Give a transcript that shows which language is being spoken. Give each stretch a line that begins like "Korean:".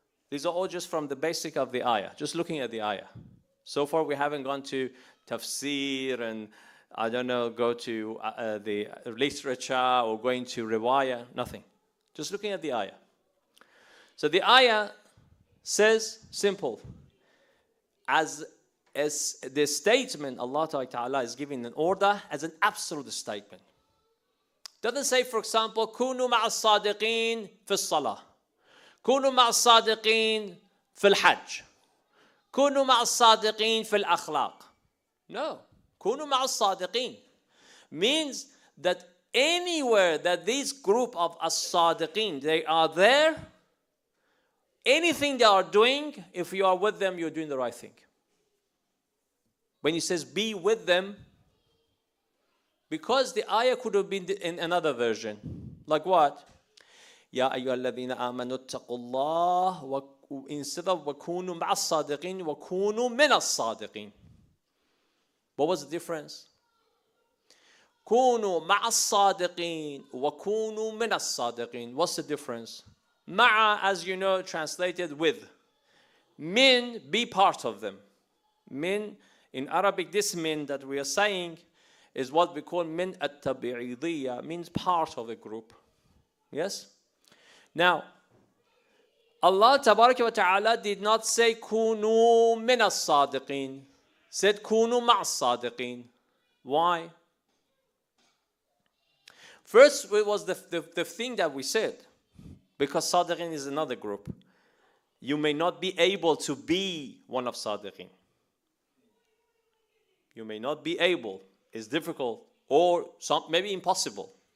English: These are all just from the basic of the ayah, just looking at the ayah. So far we haven't gone to tafsir and I don't know, go to the literature or going to riwayah, nothing. Just looking at the ayah. So the ayah says, simple, as the statement Allah Ta'ala is giving an order as an absolute statement. Doesn't say, for example,
Arabic: كونوا مع الصادقين في الصلاة, كونوا مع الصادقين في الحج, كونوا مع الصادقين في الأخلاق.
English: No.
Arabic: كونوا مع الصادقين
English: means that anywhere that this group of as-sadiqeen, they are there, anything they are doing, if you are with them, you're doing the right thing. When he says be with them, because the ayah could have been in another version. Like what?
Arabic: يا أيها الذين آمنوا اتقوا الله
English: instead of
Arabic: وكونوا مع الصادقين وكونوا من الصادقين.
English: What was the difference?
Arabic: كونوا مع الصادقين وكونوا من الصادقين.
English: What's the difference? مع, as you know, translated with. Min, be part of them. Min, in Arabic, this min that we are saying is what we call min at-tabi'idiyya, means part of a group. Yes? Now, Allah Tabaraka wa Ta'ala did not say
Arabic: كونوا من الصادقين.
English: Said
Arabic: كونوا مع الصادقين.
English: Why? First, it was the thing that we said. Because Sadiqeen is another group. You may not be able to be one of Sadiqeen. You may not be able. It's difficult. Or maybe impossible.